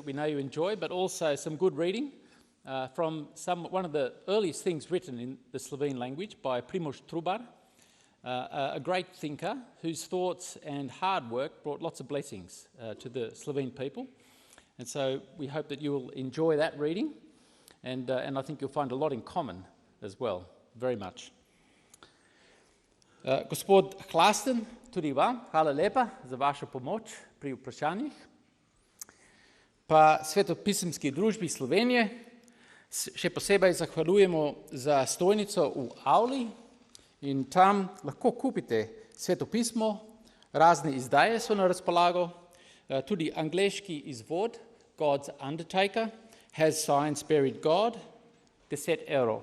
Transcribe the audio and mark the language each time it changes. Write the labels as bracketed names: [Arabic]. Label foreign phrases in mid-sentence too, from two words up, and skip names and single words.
[English] we know you enjoy, but also some good reading from one of the earliest things written in the Slovene language by Primož Trubar, a great thinker whose thoughts and hard work brought lots of blessings to the Slovene people. And so we hope that you will enjoy that reading, and I think you'll find a lot in common as well, very much. [Slovenian] Gospod Hlasten, tudi vam, hvala lepa za vašo pomoč pri vprašanjih. Pa Svetopisemski družbi Slovenije še posebej zahvaljujemo za stojnico v avli in tam lahko kupite svetopismo, razne izdaje so na razpolago, tudi angleški izvod God's Undertaker, Has Science Buried God, 10 €.